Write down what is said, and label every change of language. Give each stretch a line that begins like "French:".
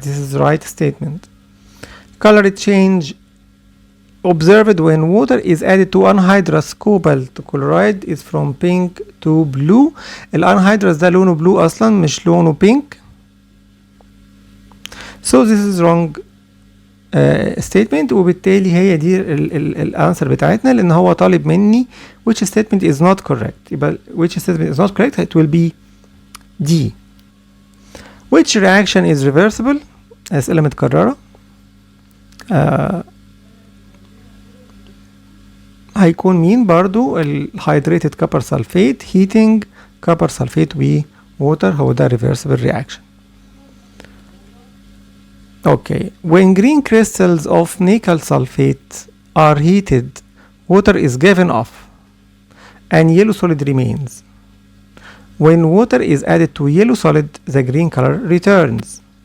English: this is right statement. color change observed when water is added to anhydrous cobalt chloride is from pink to blue.
Arabic: الانهيدرس ده لونه blue اصلا مش لونه pink.
English: so this is wrong
Arabic: statement، وبالتالي هي دي الانسر بتاعتنا، لان هو طالب مني
English: which statement is not correct.
Arabic: يبقى
English: which statement is not correct it will be D. which reaction is reversible؟
Arabic: اسئله متكرره. هيكون مين برضو؟ الهيدريتد كوبر سلفيت heating كوبر سلفيت و water، هو ده reversible reaction.
English: Okay, when green crystals of nickel sulfate are heated, water is given off and yellow solid remains. When water is added to yellow solid, the green color returns.